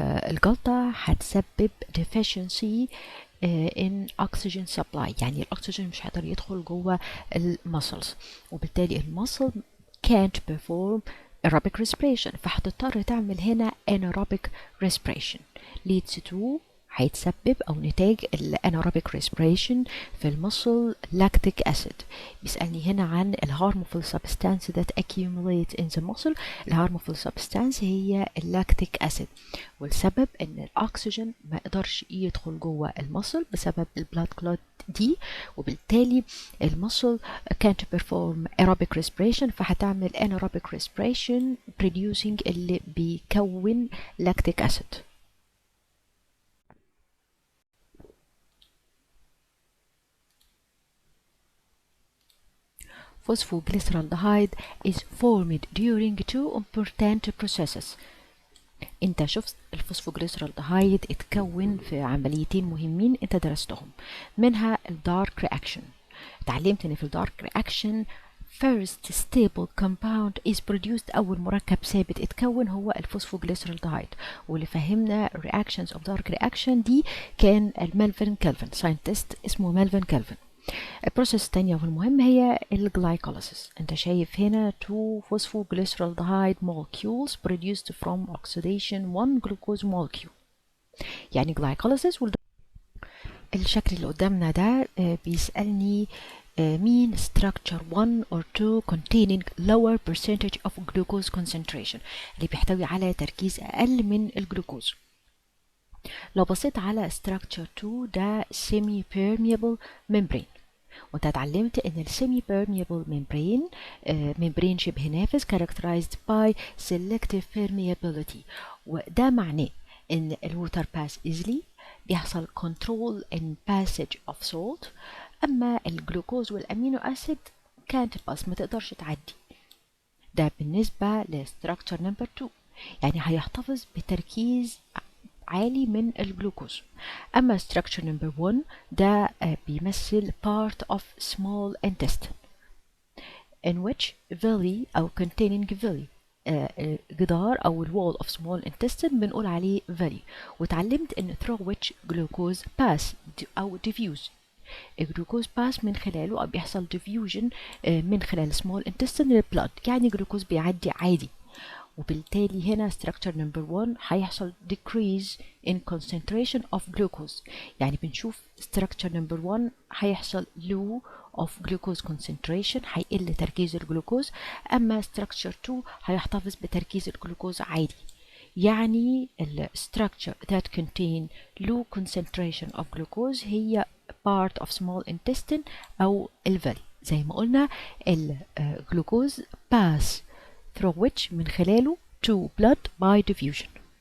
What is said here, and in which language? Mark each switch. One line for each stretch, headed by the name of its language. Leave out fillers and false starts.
Arabic: الجلطة هتسبب
English: deficiency in oxygen supply،
Arabic: يعني الأكسجين مش هيقدر يدخل جوه المسلز، وبالتالي المسل
English: can't perform aerobic respiration،
Arabic: فهتضطر تعمل هنا anaerobic respiration leads to هيتسبب أو نتاج الاناerobic respiration في المسل lactic acid. بيسألني هنا عن الهارمفul substance that accumulate in the muscle. الهارمفul substance هي lactic acid، والسبب ان الأكسجين ما يقدرش يدخل جوه المسل بسبب البلاد كلوت دي، وبالتالي المسل
English: can't perform aerobic respiration،
Arabic: فهتعمل anaerobic respiration producing اللي بيكون lactic acid.
English: Phosphoglyceraldehyde is formed during two important processes.
Arabic: انت شفت الفوسفوجليسرالدهايد اتكون في عمليتين مهمين انت درستهم، منها الدارك رياكشن. اتعلمت ان في الدارك رياكشن
English: first stable compound is produced،
Arabic: اول مركب ثابت اتكون هو الفوسفوجليسرالدهايد، واللي فهمنا
English: reactions of dark reaction
Arabic: دي كان المالفين كالفن، ساينتست اسمه مالفين كالفن. البروسيس الثانية والمهم هي الجلايكوليسيس. انت شايف هنا
English: 2 phosphoglyceraldehyde molecules produced from oxidation 1 glucose molecule، يعني glycolysis
Arabic: الشكل اللي قدامنا ده بيسألني
English: mean structure 1 or 2 containing lower percentage of glucose concentration
Arabic: اللي بيحتوي على تركيز أقل من الجلوكوز. لو بصيت على structure 2 ده semi permeable membrane، وانت اتعلمت ان ال semi permeable membrane membrane شبه نافذ
English: characterized by selective permeability،
Arabic: وده معناه ان ال
English: water pass easily،
Arabic: بيحصل
English: control in passage of salt،
Arabic: اما الجلوكوز والامينو اسيد can't pass، ما تقدرش تعدي. ده بالنسبة ل structure number 2، يعني هيحتفظ بتركيز عالي من الجلوكوز. أما structure number 1 ده بيمثل
English: part of small intestine in which villi
Arabic: أو containing villi، جدار أو wall of small intestine بنقول عليه villi. وتعلمت إن
English: through which glucose pass
Arabic: أو diffuse، الجلوكوز باس من خلاله أو بيحصل diffusion من خلال small intestine للبلد، يعني جلوكوز بيعدي عادي. وبالتالي هنا structure number 1 هيحصل
English: decrease in concentration of glucose،
Arabic: يعني بنشوف structure number 1 هيحصل low of glucose concentration، هيقل تركيز الجلوكوز، أما structure 2 هيحتفظ بتركيز الجلوكوز عادي.
English: يعني ال structure that contain low concentration of glucose هي part of small intestine
Arabic: أو الفالي.
English: زي ما قلنا الجلوكوز pass through which
Arabic: من خلاله
English: to blood by diffusion.